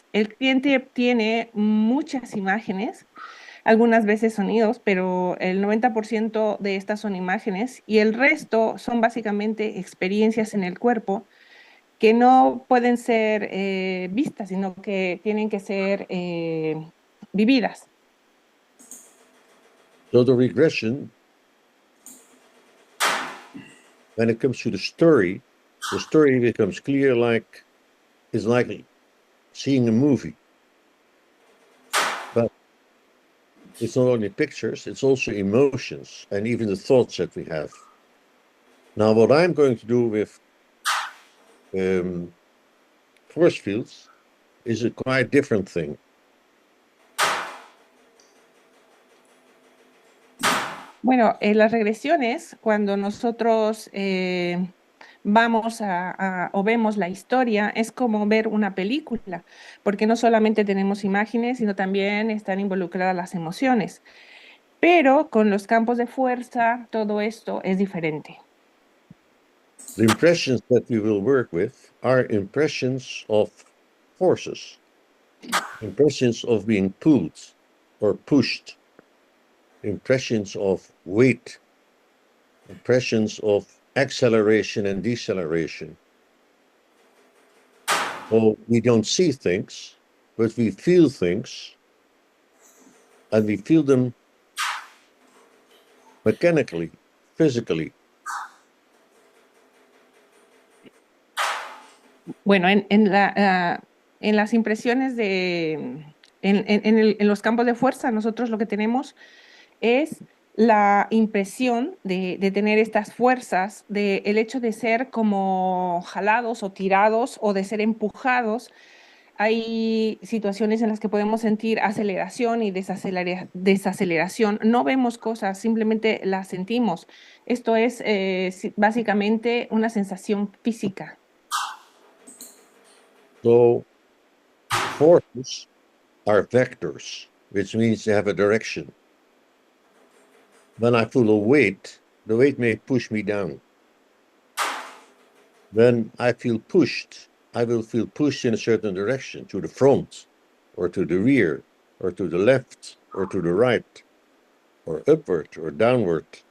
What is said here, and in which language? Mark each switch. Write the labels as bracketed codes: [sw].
[es] El cliente obtiene muchas imágenes, algunas veces sonidos, pero el 90% de estas son imágenes y el resto son básicamente experiencias en el cuerpo que no pueden ser vistas, sino que tienen que ser vividas. [en] So the regression, when it comes to the story becomes clear it's like seeing a movie. But it's not only pictures, it's also emotions and even the thoughts that we have. Now, what I'm going to do with force fields is a quite different thing. [es] Bueno, en las regresiones, cuando nosotros vamos o vemos la historia, es como ver una película, porque no solamente tenemos imágenes, sino también están involucradas las emociones. Pero con los campos de fuerza, todo esto es diferente. [en] The impressions that we will work with are impressions of forces, impressions of being pulled or pushed, impressions of weight, impressions of acceleration and deceleration. So we don't see things, but we feel things, and we feel them mechanically, physically. [es] Bueno, en las impresiones en los campos de fuerza, nosotros lo que tenemos es la impresión de tener estas fuerzas, de el hecho de ser como jalados o tirados o de ser empujados. Hay situaciones en las que podemos sentir aceleración y desaceleración. No vemos cosas, simplemente las sentimos. Esto es básicamente una sensación física. [en] So forces are vectors, which means they have a direction. When I feel a weight, the weight may push me down. When I feel pushed, I will feel pushed in a certain direction, to the front, or to the rear, or to the left, or to the right, or upward, or downward.